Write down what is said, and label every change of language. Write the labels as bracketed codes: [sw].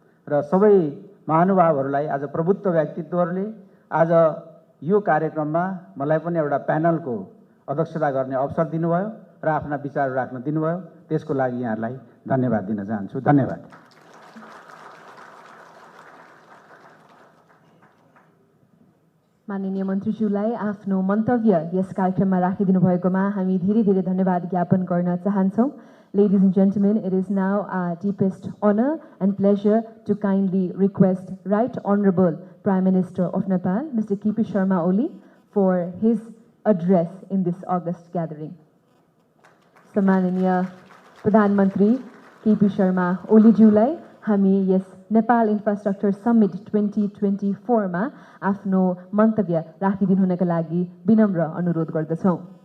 [ne] र सबै महानुभावहरूलाई आज प्रबुद्ध व्यक्तित्वहरूले आज यो कार्यक्रममा मलाई पनि एउटा प्यानलको अध्यक्षता गर्ने अवसर दिनुभयो र आफ्ना विचारहरू राख्न दिनुभयो। त्यसको लागि यहाँहरूलाई धन्यवाद दिन चाहन्छु। धन्यवाद। माननीय मन्त्रीज्यूलाई आफ्नो मन्तव्य यस कार्यक्रममा राखिदिनु भएकोमा हामी धेरै धेरै धन्यवाद ज्ञापन गर्न चाहन्छौँ। [en] Ladies and gentlemen, it is now our deepest honor and pleasure to kindly request Right Honorable Prime Minister of Nepal, Mr. KP Sharma Oli, for his address in this August gathering. [ne] So, माननीय प्रधानमन्त्री KP Sharma Oli ज्यूलाई हामी यस Nepal infrastructure summit 2024 मा आफ्नो मन्तव्य राखिदिनु हुनका लागि विनम्र अनुरोध गर्दछौँ।